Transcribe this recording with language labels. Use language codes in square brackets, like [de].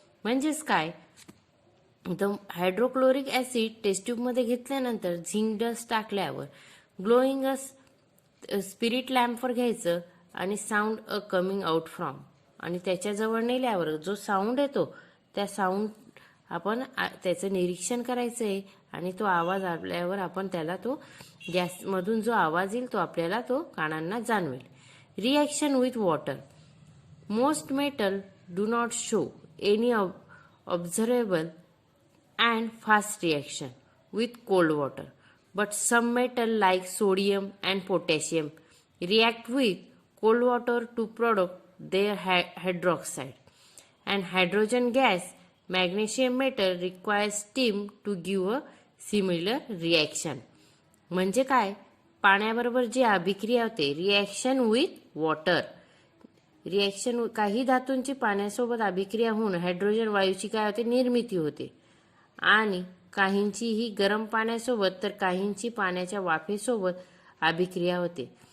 [mr] म्हणजेच काय, तर हायड्रोक्लोरिक ॲसिड टेस्ट ट्यूबमध्ये घेतल्यानंतर झिंक डस्ट टाकल्यावर ग्लोईंग स्पिरिट लॅम्पवर घ्यायचं आणि [en] sound coming out from, [mr] आणि त्याच्याजवळ नेल्यावर जो साऊंड येतो त्या साऊंड आपण त्याचं निरीक्षण करायचं आहे, आणि तो आवाज आल्यावर आपण त्याला तो गॅसमधून जो आवाज येईल तो आपल्याला तो कानांना जाणवेल. [en] Reaction with water. Most metal do not show any observable and fast reaction with cold water, but some metal like sodium and potassium react with cold water to produce their hydroxide, and hydrogen gas. Magnesium metal requires steam to give a similar reaction. [mr] म्हणजे काय, पाण्याबरोबर जी अभिक्रिया होते [en] Reaction with water. [mr] Reaction काही धातूंची पाण्यासोबत अभिक्रिया होऊन hydrogen वायूची काय होते, निर्मिती होते, आणि काहींची ही गरम पाण्यासोबत तर काहींची पाण्याच्या वाफेसोबत अभिक्रिया होते.